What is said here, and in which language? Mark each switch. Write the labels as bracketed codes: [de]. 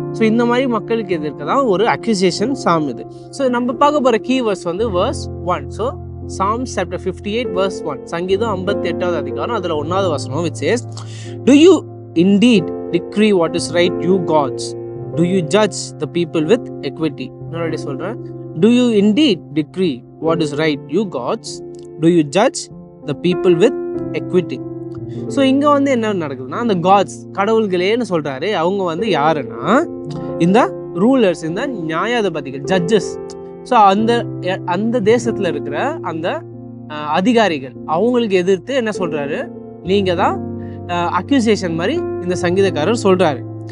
[ta] So இந்த மாதிரி மக்களுக்கு எதிர்க்க தான் ஒரு அக்யூசேஷன் சாம் இது. ஸோ நம்ம பார்க்க போகிற கீவேர்ட்ஸ் வந்து verse 1. [en] so Psalms chapter 58 verse 1, [ta] சங்கீதம் 58வது அதிகாரம், அதில் 1வது வசனம், [en] which says, Do you indeed decree what is right, you gods? Do you judge the people with equity? [ta] இன்னொரு சொல்கிறேன், [en] Do you indeed decree what is right, you gods? Do you judge the people with equity? [ta] So இங்கே வந்து என்ன நடக்குதுன்னா, அந்த God's, கடவுள்களேன்னு சொல்கிறாரு. அவங்க வந்து யாருன்னா, இந்த ரூலர்ஸ், இந்த நியாயாதிபதிகள், ஜட்ஜஸ். ஸோ அந்த தேசத்தில் இருக்கிற அந்த அதிகாரிகள், அவங்களுக்கு எதிர்த்து என்ன சொல்கிறாரு, நீங்கள் தான் அக்யூசேஷன் மாதிரி இந்த சங்கீதக்காரர் சொல்கிறாரு.